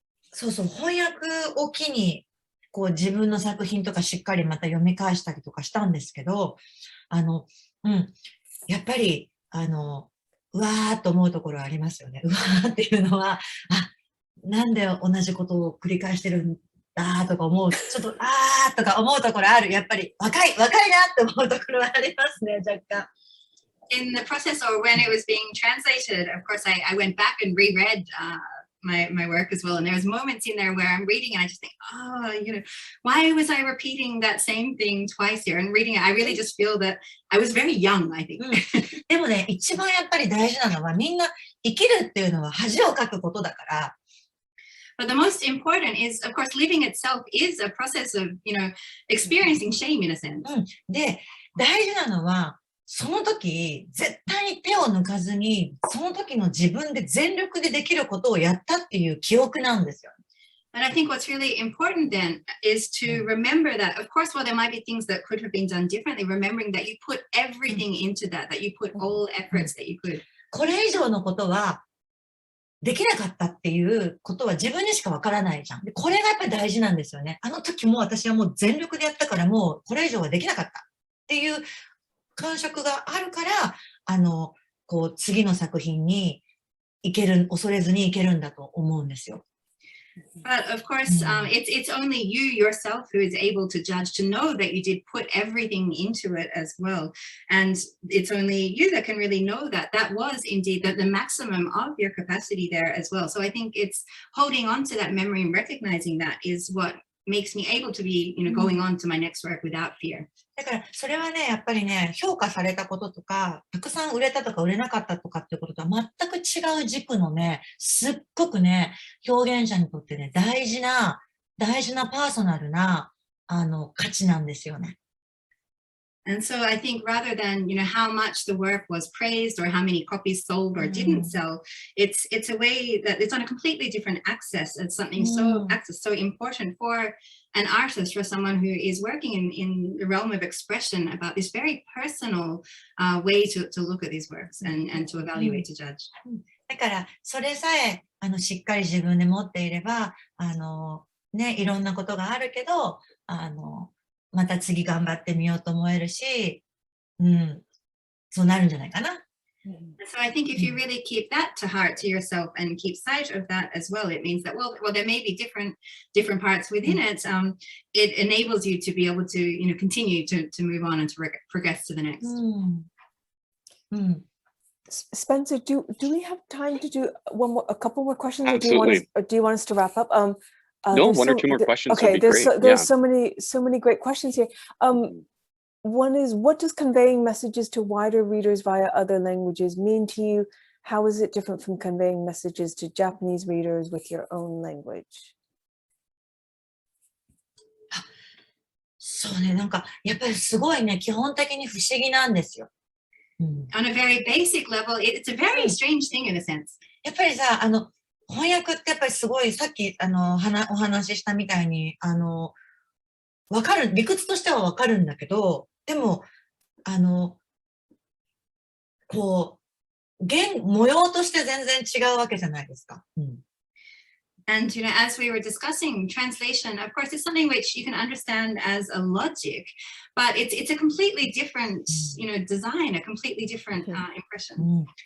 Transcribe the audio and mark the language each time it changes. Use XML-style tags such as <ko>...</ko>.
<ja>そうそう、翻訳を機に、こう自分の作品とかしっかりまた読み返したりとかしたんですけど、やっぱり、うわーっと思うところありますよね。うわーっていうのは、なんで同じことを繰り返してるんだとか思う、ちょっと、とか思うところある。やっぱり、若いなって思うところはありますね、若干。</ja> <en>In the process, or when it was being translated, of course, I went back and reread my work as well. And there's moments in there where I'm reading and I just think, why was I repeating that same thing twice here? And reading it, I really just feel that I was very young, I think.</en> <ja>でもね、一番やっぱり大事なのは、みんな生きるっていうのは恥をかくことだから。</ja> <en>But the most important is, of course, living itself is a process of, experiencing shame in a sense.</en> <ja>で、大事なのは、その時、絶対に手を抜かずに、その時の自分で全力でできることをやったっていう記憶なんですよ。</ja> <en>And I think what's really important then is to remember that, of course, while there might be things that could have been done differently, remembering that you put everything into that you put all efforts that you could.</en> <ja>これ以上のことは、できなかったっていうことは自分にしかわからないじゃん。で、これがやっぱり大事なんですよね。あの時も私はもう全力でやったからもうこれ以上はできなかったっていう感触があるから、こう次の作品に恐れずにいけるんだと思うんですよ。</ja> <en>But of course, it's only you yourself who is able to judge, to know that you did put everything into it as well. And it's only you that can really know that that was indeed the maximum of your capacity there as well. So I think it's holding on to that memory and recognizing that is what makes me able to be, going on to my next work without fear.</en> <ja>だから、それはね、やっぱりね、評価されたこととか、たくさん売れたとか売れなかったとかっていうこととは全く違う軸のね、すっごくね、表現者にとってね、大事なパーソナルな、価値なんですよね。</ja> <en>And so I think rather than, how much the work was praised or how many copies sold or didn't sell, it's a way that it's on a completely different axis. It's something so important for an artist, for someone who is working in the realm of expression, about this very personal way to look at these works and to evaluate, to judge.</en> <ja>だから、それさえ、しっかり自分で持っていれば、ね、いろんなことがあるけど、また次頑張ってみようと思えるし、そうなるんじゃないかな。</ja> <en>So I think if you really keep that to heart, to yourself, and keep sight of that as well, it means that, well, there may be different parts within it. It enables you to be able to, continue to move on and to progress to the next. Spencer, do we have time to do a couple more questions? Absolutely. Or do you want us to wrap up? No, one or two more questions would be great. There's so many great questions here. One is, what does conveying messages to wider readers via other languages mean to you? How is it different from conveying messages to Japanese readers with your own language?</en> <ja>そうね、なんかやっぱりすごいね、基本的に不思議なんですよ。</ja> <en>On a very basic level, it's a very strange thing in a sense.</en> <ja>やっぱりさ、翻訳ってやっぱりすごい、さっきお話ししたみたいに、わかる、理屈としてはわかるんだけど、でも、こう、模様として全然違うわけじゃないですか。</ja> <en>And, as we were discussing, translation, of course, is something which you can understand as a logic, but it's a completely different, design, a completely different impression.</en>